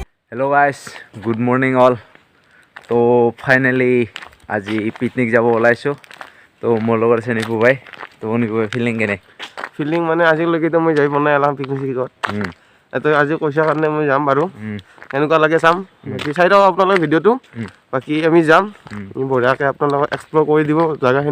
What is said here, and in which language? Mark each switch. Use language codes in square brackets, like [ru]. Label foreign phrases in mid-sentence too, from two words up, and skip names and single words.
[en] Hello guys good morning all. [as] তো ফাইনেলি আজি পিকনিক যাব ওলাইছো। তো মোৰ লগৰ আছে নিপু ভাই। তো নিপু ভাই ফিলিং কেনে? ফিলিং মানে আজিলৈকে মই যাই পোৱা নাই এলাম পিকনিকত। তো আজি কৈছা কাৰণে মই যাম বাৰু। এনেকুৱা লাগে চাম বাকী চাই দিয়ক আপোনালোকে ভিডিঅ'টো। বাকী আমি যাম বঢ়িয়াকৈ আপোনালোকক এক্সপ্ল'ৰ কৰি দিব জেগাখিনি।